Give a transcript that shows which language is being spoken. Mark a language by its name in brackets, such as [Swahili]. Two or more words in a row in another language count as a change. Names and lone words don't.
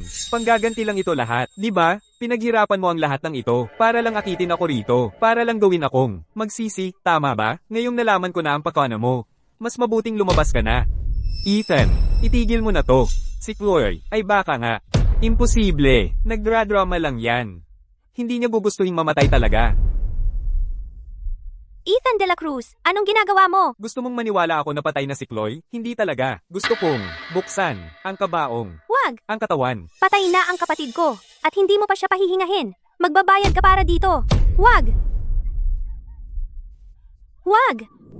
[Filipino] Panggaganti lang ito lahat, di ba? Pinaghirapan mo ang lahat ng ito, para lang akitin ako rito, para lang gawin akong magsisi, tama ba? Ngayong nalaman ko na ang pakana mo. Mas mabuting lumabas ka na. Ethan, itigil mo na to. Si Chloe, ay baka nga. Imposible, nagdradrama lang yan. Hindi niya gugustuhin mamatay talaga. Ethan de la Cruz, anong ginagawa mo? Gusto mong maniwala ako na patay na si Chloe? Hindi talaga. Gusto kong buksan ang kabaong, Wag! ang katawan. Patay na ang kapatid ko, at hindi mo pa siya pahihingahin. Magbabayad ka para dito. Wag! Wag!